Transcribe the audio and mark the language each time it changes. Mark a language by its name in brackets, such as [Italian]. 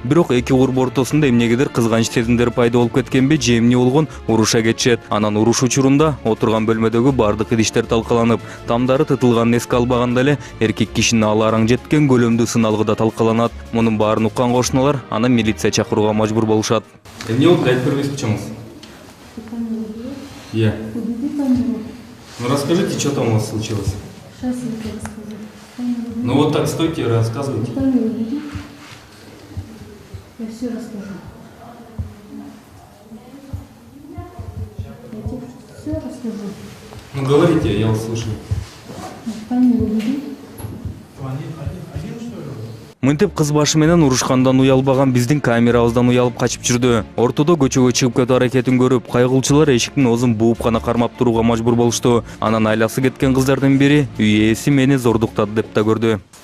[Kyrgyz] Бирок эки курбу ортосунда эмнегедир кызганыч сезимдер пайда болуп кеткенби, же эмне болгон уруша кетишет. Анан уруш учурунда отурган бөлмөдөгү бардык идиштер талкаланып, тамдары тытылганын эске албаганда эле эркек кишинин алы араң жеткен көлөмдүү сыналгы да талкаланат. Мунун баарын уккан кошуналар анан милиция чакырууга мажбур болушат. Эмне болду, айтып бербейсизби чоңуз? Иә. [Russian] Ну расскажите, что там у вас случилось? Сейчас я тебе расскажу. Ну вот так стойте и рассказывайте. Я все расскажу. Я тебе все расскажу. Ну говорите, я вас слушаю. Камеру веди. [Kyrgyz] Мынтип кыз башы менен урушкандан уялбаган биздин камерабыздан уялып качып жүрдү. Ортодо көчөгө чыгып кетүү аракетин көрүп, кайгылчылар эшиктин оозун бууп гана кармап турууга мажбур болушту. Анан айласы кеткен кыздардын бири үй ээси мени зордуктады деп да көрдү.